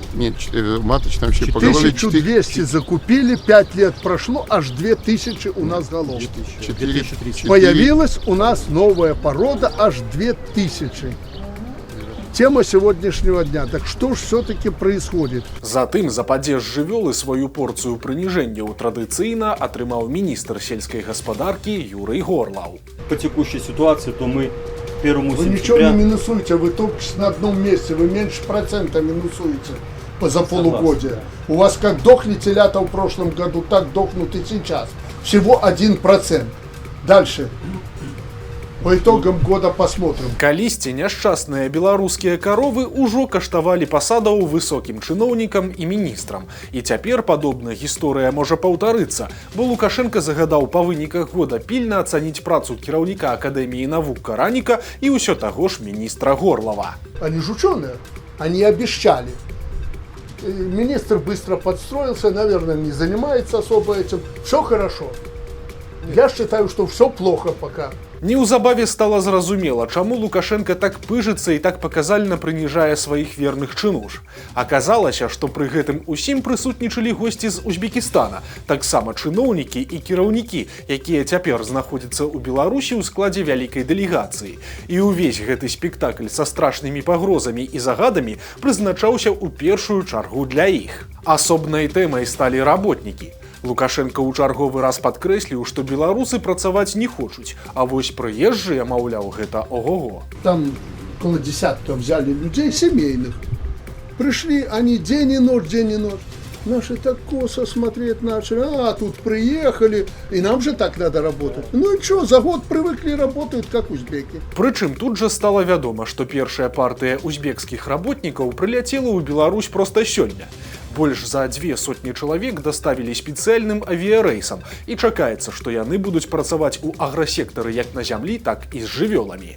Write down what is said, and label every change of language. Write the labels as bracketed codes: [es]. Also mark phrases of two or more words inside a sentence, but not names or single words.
[ru] Нет, маточные вообще поголовье 1200 закупили, 5 лет прошло, аж 2000 у нас голов. 2030. Появилась у нас новая порода, аж 2000. Тема сегодняшнего дня. Так что ж все-таки происходит? [be] Затым за падзеж жывёлы сваю порцыю прыніжэнняў традыцыйна атрымаў міністр сельскай гаспадаркі Юрый Горлаў. [ru] По текущей ситуации, то мы 1 Вы ничего не минусуете, вы только на одном месте, вы меньше процента минусуете за полугодие. У вас как дохли телята в прошлом году, так дохнут и сейчас. Всего 1%. Дальше. По итогам года посмотрим. [be] Калісьці няшчасныя беларускія каровы ўжо каштавалі пасадаў высокім чыноўнікам і міністрам. І цяпер падобная гісторыя можа паўтарыцца, бо Лукашенка загадаў па выніках года пільна ацаніць працу кіраўніка Акадэміі навук Караніка і ўсё таго ж міністра Горлава. [ru] Они же ученые, они обещали. И министр быстро подстроился, наверное, не занимается особо этим. Все хорошо. Я считаю, что все плохо пока. [be] Неўзабаве стала зразумела, чаму Лукашенка так пыжыцца і так паказальна прыніжае сваіх верных чынуш. Аказалася, што пры гэтым усім прысутнічалі госці з Узбекістана, таксама чыноўнікі і кіраўнікі, якія цяпер знаходзяцца ў Беларусі ў складзе вялікай дэлегацыі. І ўвесь гэты спектакль са страшнымі пагрозамі і загадамі прызначаўся ў першую чаргу для іх. Асобнай тэмай сталі работнікі. Лукашенка ў чарговы раз падкрэсліў, што беларусы працаваць не хочуць, а вось прыезджыя, маўляў, гэта ого-го. [ru] Там около десятка взяли людей семейных. Пришли они день и ночь. Наши так косо смотреть начали. А, тут приехали, и нам же так надо работать. Ну и что, за год привыкли, работают, как узбеки. [be] Прычым тут жа стала вядома, што першая партыя узбекскіх работнікаў прыляцела ў Беларусь проста сёння. Больш за 200 чалавек даставілі спецыяльным авіярэйсам, і чакаецца, што яны будуць працаваць у аграсектары як на зямлі, так і з жывёламі.